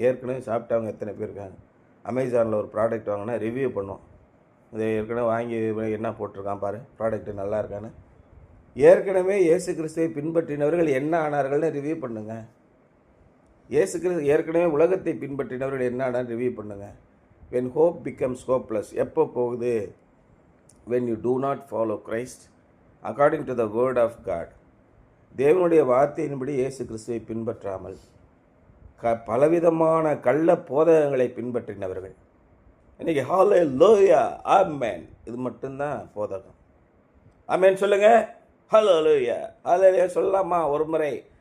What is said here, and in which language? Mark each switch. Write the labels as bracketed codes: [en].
[ta] ஏற்கனவே சாப்பிட்டவங்க எத்தனை பேர் இருக்காங்க? அமேசானில் ஒரு ப்ராடக்ட் வாங்கினா ரிவ்யூ பண்ணுவோம். இதை ஏற்கனவே வாங்கி என்ன போட்டிருக்கான் பாரு, ப்ராடக்ட்டு நல்லா இருக்கான்னு. ஏற்கனவே இயேசு கிறிஸ்துவை பின்பற்றினவர்கள் என்ன ஆனார்கள்னு ரிவ்யூ பண்ணுங்க. இயேசு கிறிஸ்து ஏற்கனவே உலகத்தை பின்பற்றினவர்கள் என்ன ஆனான்னு ரிவ்யூ பண்ணுங்க. [en] when hope becomes hopeless, [ta] எப்போ போகுது? [en] when you do not follow Christ according to the word of God. [ta] தேவனுடைய வார்த்தையின்படி இயேசு கிறிஸ்துவை பின்பற்றாமல் பலவிதமான கள்ள போதகங்களை பின்பற்றினவர்கள். இன்றைக்கி ஹல்லேலூயா, ஆமென், இது மட்டும்தான் போதகம். ஆமென் சொல்லுங்க. ஹல்லேலூயா, ஹல்லேலூயா சொல்லலாமா ஒரு முறை?